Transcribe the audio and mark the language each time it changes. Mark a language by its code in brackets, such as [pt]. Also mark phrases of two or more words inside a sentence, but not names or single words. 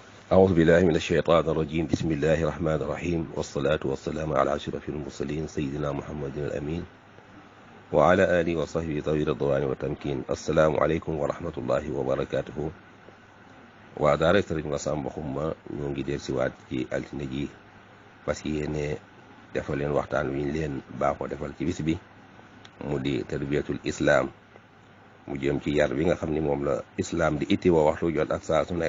[ar] أعوذ بالله من الشيطان الرجيم بسم الله الرحمن الرحيم والصلاة والسلام على أشرف المرسلين سيدنا محمد الأمين وعلى آله وصحبه ذوي الرضوان والتمكين. السلام عليكم ورحمة الله وبركاته. [wo] waa daara Sëriñ Massamba Xuma ñoo ngi del siwaat ci altine ji [fr] parce que [wo] yéene defal leen waxtaan wi ñu leen baaxoo defal ci bis bi mu di [ar] تربية الإسلام, [wo] mu jëm ci yar bi nga xam ni moom la islam di itti woo waxtu jot ak saa su nekk.